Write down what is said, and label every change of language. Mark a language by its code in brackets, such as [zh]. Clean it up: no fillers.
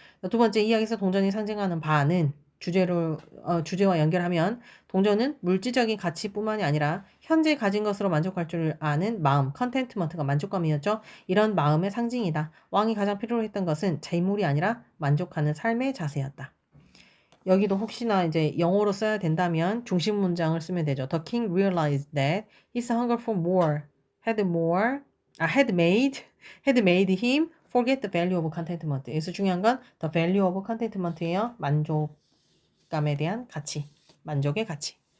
[ko] 두 번째, 이야기에서 동전이 상징하는 바는 주제와 연결하면 동전은 물질적인 가치뿐만이 아니라 현재 가진 것으로 만족할 줄 아는 마음, 컨텐트먼트가 만족감이었죠. 이런 마음의 상징이다. 왕이 가장 필요로 했던 것은 재물이 아니라 만족하는 삶의 자세였다. 여기도 혹시나 이제 영어로 써야 된다면 중심 문장을 쓰면 되죠. [en] The king realized that his hunger for more had made him forget the value of contentment. [ko] 여기서 중요한 건 [en] the value of contentment [ko] 예요. 만족감에 대한 가치, 만족의 가치.